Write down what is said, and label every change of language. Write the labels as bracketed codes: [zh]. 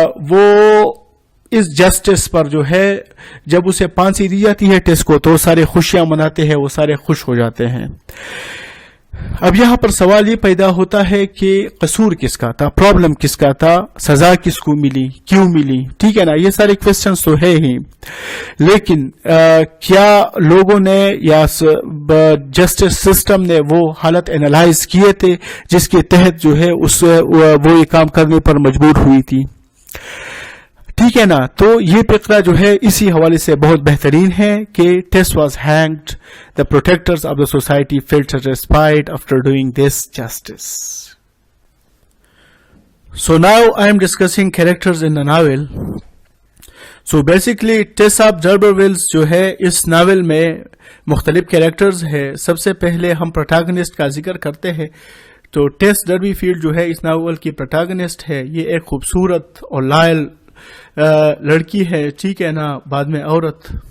[ur] وہ اس جسٹس پر جو ہے جب اسے پھانسی دی جاتی ہے ٹیس کو، تو سارے خوشیاں مناتے ہیں، وہ سارے خوش ہو جاتے ہیں۔ اب یہاں پر سوال یہ پیدا ہوتا ہے کہ قصور کس کا تھا، پرابلم کس کا تھا، سزا کس کو ملی، کیوں ملی، ٹھیک ہے نا، یہ سارے کوسچنز تو ہے ہی، لیکن کیا لوگوں نے یا جسٹس سسٹم نے وہ حالت انالائز کیے تھے جس کے تحت جو ہے وہ یہ کام کرنے پر مجبور ہوئی تھی، ٹھیک ہے نا۔ تو یہ فقرہ جو ہے اسی حوالے سے بہت بہترین ہے کہ [en] Tess was hanged, the protectors of the society felt satisfied after doing this justice. So now I am discussing characters in the novel. [ur] So basically Tess of D'Urberville جو ہے اس ناول میں مختلف کیریکٹرز ہے۔ سب سے پہلے ہم پروٹاگنسٹ کا ذکر کرتے ہیں تو ٹیس ڈربی فیلڈ جو ہے اس ناول کی پروٹاگنسٹ ہے، یہ ایک خوبصورت اور لائل لڑکی ہے، ٹھیک ہے نا، بعد میں عورت،